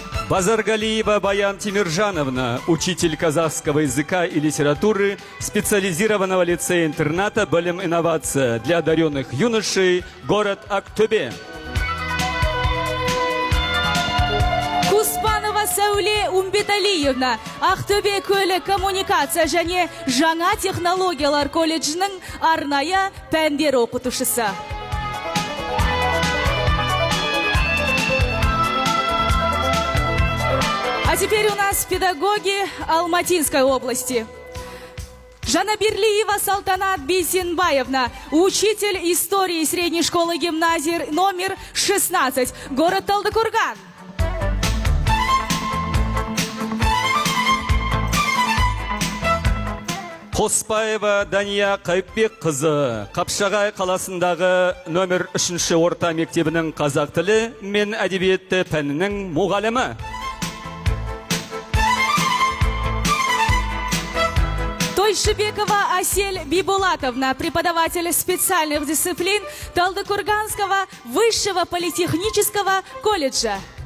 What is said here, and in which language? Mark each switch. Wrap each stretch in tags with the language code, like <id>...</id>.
<ru>Базаргалиева Баян Тимиржановна, учитель казахского языка и литературы специализированного лицея-интерната «Білім инновация» для одаренных юношей, город Актобе.</ru> <kk>Куспанова Сәуле Умбеталиевна, Ақтөбе көлік коммуникация және жаңа технологиялар колледжінің арнайы пәндер оқытушысы.</kk> <ru>А теперь у нас педагоги Алматинской области. Жанабирлиева Салтанат Бейсенбаевна, учитель истории средней школы гимназии номер 16, город Талдыкурган.</ru> <kk>Қоспаева Дания Қайыпбекқызы, Қапшағай қаласындағы номер 3-ші орта мектебінің қазақ тілі мен әдебиеті пәнінің мұғалімі.</kk> <ru>Тойшибекова Асель Бибулатовна, преподаватель специальных дисциплин Талдыкурганского высшего политехнического колледжа.</ru>